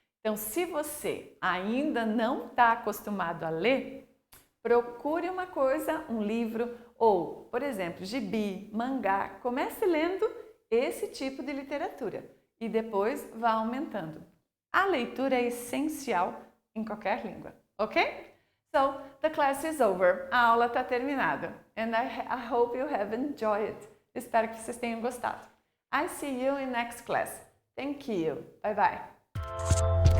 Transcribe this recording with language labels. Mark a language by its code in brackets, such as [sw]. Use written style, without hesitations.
[pt] Então, se você ainda não está acostumado a ler, procure uma coisa, um livro ou, por exemplo, gibi, mangá. Comece lendo esse tipo de literatura e depois vá aumentando. A leitura é essencial em qualquer língua, ok? [en] So, the class is over. [pt] A aula está terminada. [en] And I hope you have enjoyed it. [pt] Espero que vocês tenham gostado. [en] I see you in next class. Thank you. Bye bye.